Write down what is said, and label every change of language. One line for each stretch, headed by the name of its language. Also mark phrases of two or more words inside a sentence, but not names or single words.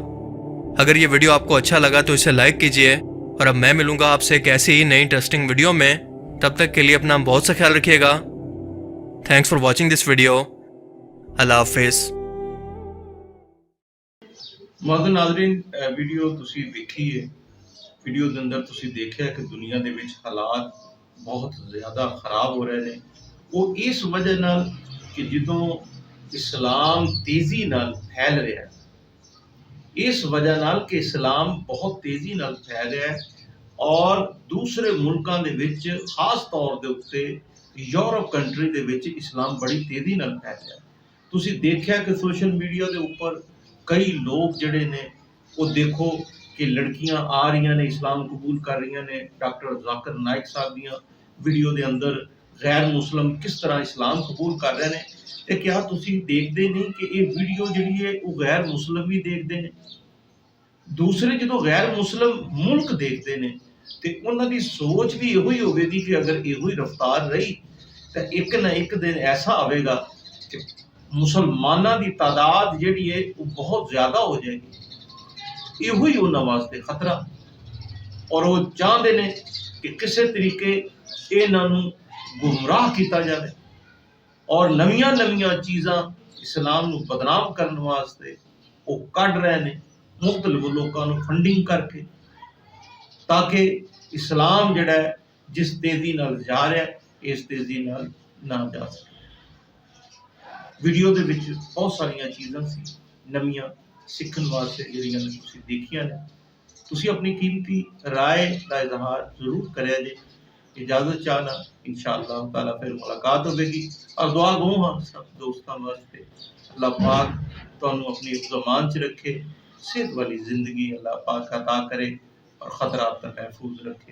Urdu: اگر یہ ویڈیو آپ کو اچھا لگا تو اسے لائک کیجئے، اور اب میں ملوں گا آپ سے ایک ایسی ہی نئی انٹرسٹنگ ویڈیو میں۔ تب تک کے لیے اپنا بہت سا خیال رکھیے گا۔
English: thanks for watching this video.
Urdu: اللہ حافظ۔ معزز ناظرین،
Punjabi: ویڈیو ਤੁਸੀਂ ਵੇਖੀ ਹੈ। ਵੀਡੀਓ ਦੇ ਅੰਦਰ ਤੁਸੀਂ ਦੇਖਿਆ ਕਿ ਦੁਨੀਆ ਦੇ ਵਿੱਚ ਹਾਲਾਤ ਬਹੁਤ ਜ਼ਿਆਦਾ ਖਰਾਬ ਹੋ ਰਹੇ ਨੇ। ਉਹ ਇਸ ਵਜ੍ਹਾ ਨਾਲ ਕਿ ਜਦੋਂ ਇਸਲਾਮ ਤੇਜ਼ੀ ਨਾਲ ਫੈਲ ਰਿਹਾ ਹੈ, ਇਸ ਵਜ੍ਹਾ ਨਾਲ ਕਿ ਇਸਲਾਮ ਬਹੁਤ ਤੇਜ਼ੀ ਨਾਲ ਫੈਲ ਰਿਹਾ ਹੈ, ਔਰ ਦੂਸਰੇ ਮੁਲਕਾਂ ਦੇ ਵਿੱਚ ਖਾਸ ਤੌਰ ਦੇ ਉੱਤੇ ਯੂਰਪ ਕੰਟਰੀ ਦੇ ਵਿੱਚ ਇਸਲਾਮ ਬੜੀ ਤੇਜ਼ੀ ਨਾਲ ਫੈਲ ਰਿਹਾ ਹੈ। ਤੁਸੀਂ ਦੇਖਿਆ ਕਿ ਸੋਸ਼ਲ ਮੀਡੀਆ ਦੇ ਉੱਪਰ ਕਈ ਲੋਕ ਜਿਹੜੇ ਨੇ ਉਹ ਦੇਖੋ کہ لڑکیاں آ رہی نے اسلام قبول کر رہی نے۔ ڈاکٹر ذاکر نائک صاحب دیاں ویڈیو دے اندر غیر مسلم کس طرح اسلام قبول کر رہے ہیں، تے کیا تسی دیکھتے نہیں کہ یہ ویڈیو جڑی ہے وہ غیر مسلم بھی دیکھتے ہیں؟ دوسرے جدو غیر مسلم ملک دیکھتے ہیں تے انہاں دی سوچ بھی یہی ہوگی دی کہ اگر یہی رفتار رہی تو ایک نہ ایک دن ایسا آئے گا کہ مسلمانوں دی تعداد جڑی ہے وہ بہت زیادہ ہو جائے گی۔ یہ ہوئی انہوں واسطے خطرہ۔ اور وہ چاہتے ہیں کہ کسی طریقے انہاں نوں گمراہ کیتا جائے اور نویاں نویاں چیزاں اسلام نو بدنام کرنے واسطے وہ کڈ رہے ہیں مختلف لوگوں نو فنڈنگ کر کے، تاکہ اسلام جڑا ہے جس تیزی نال جا رہا ہے اس تیزی نال نہ جا سکے۔ ویڈیو دے وچ بہت ساریاں چیزاں سی نویاں سیکھن واسطے جڑیاں نے تسی دیکھیاں نے، تسی اپنی قیمتی رائے کا اظہار ضرور کریا جے۔ اجازت چاہنا انشاءاللہ تعالیٰ پھر ملاقات ہوے گی، اور دعا گو ہاں سب دوستاں واسطے اللہ پاک تانوں اپنی حفظ و امان چ رکھے، صحت والی زندگی اللہ پاک عطا کرے اور خطرات تک محفوظ رکھے۔